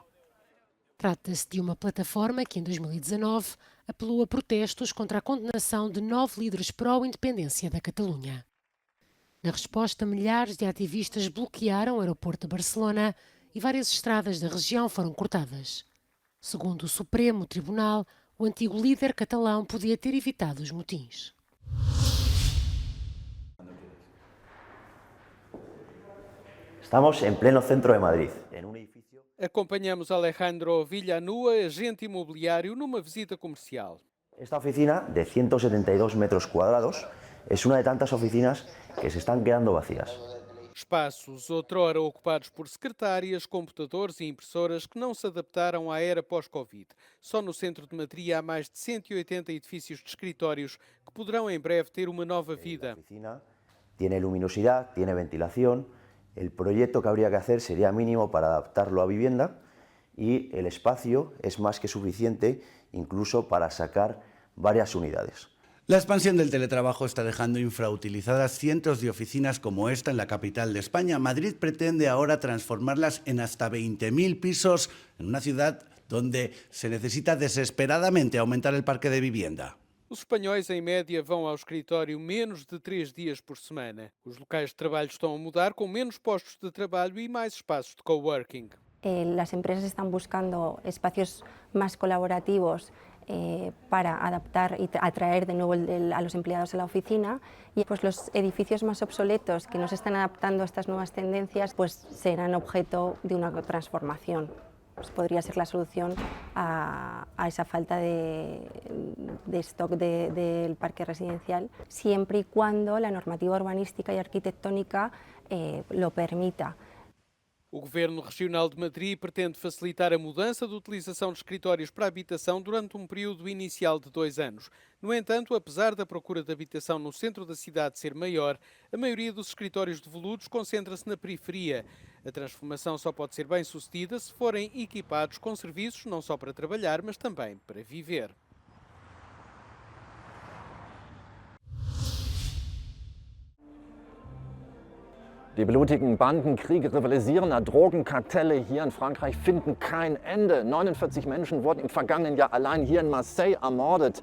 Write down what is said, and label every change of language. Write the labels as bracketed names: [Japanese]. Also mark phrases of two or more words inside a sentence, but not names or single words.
[Portuguese] Trata-se de uma plataforma que, em 2019, apelou a protestos contra a condenação de 9 líderes pró-independência da Catalunha. Na resposta, milhares de ativistas bloquearam o aeroporto de Barcelona e várias estradas da região foram cortadas. Segundo o Supremo Tribunal, o antigo líder catalão podia ter evitado os motins. [Spanish] Estamos en pleno centro de Madrid, en un edificio. [Portuguese] Acompanhamos Alejandro Villanua, agente imobiliário, numa visita comercial. [Spanish] Esta oficina, de 172 metros cuadrados, es una de tantas oficinas que se están quedando vacías. [Portuguese] Espaços outrora ocupados por secretárias, computadores e impressoras que não se adaptaram à era pós-Covid. Só no centro de Madrid há mais de 180 edifícios de escritórios que poderão em breve ter uma nova vida. [Spanish] La oficina tiene luminosidad, tiene ventilación. El proyecto que habría que hacer sería mínimo para adaptarlo a vivienda y el espacio es más que suficiente incluso para sacar varias unidades. La expansión del teletrabajo está dejando infrautilizadas cientos de oficinas como esta en la capital de España. Madrid pretende ahora transformarlas en hasta 20.000 pisos en una ciudad donde se necesita desesperadamente aumentar el parque de vivienda. [Portuguese] Os espanhóis, em média, vão ao escritório menos de 3 dias por semana. Os locais de trabalho estão a mudar, com menos postos de trabalho e mais espaços de coworking. [Spanish] Las empresas están buscando espacios más colaborativos para adaptar y atraer de nuevo a los empleados a la oficina, y pues los edificios más obsoletos que no se están adaptando a estas nuevas tendencias pues serán objeto de una transformación. Pues podría ser la solución a esa falta de stock del parque residencial, siempre y cuando la normativa urbanística y arquitectónica lo permita. [Portuguese] O Governo Regional de Madrid pretende facilitar a mudança de utilização de escritórios para habitação durante um período inicial de 2 anos. No entanto, apesar da procura de habitação no centro da cidade ser maior, a maioria dos escritórios devolutos concentra-se na periferia. A transformação só pode ser bem sucedida se forem equipados com serviços não só para trabalhar, mas também para viver. [German] Die blutigen Bandenkriege rivalisierender Drogenkartelle hier in Frankreich finden kein Ende. 49 Menschen wurden im vergangenen Jahr allein hier in Marseille ermordet.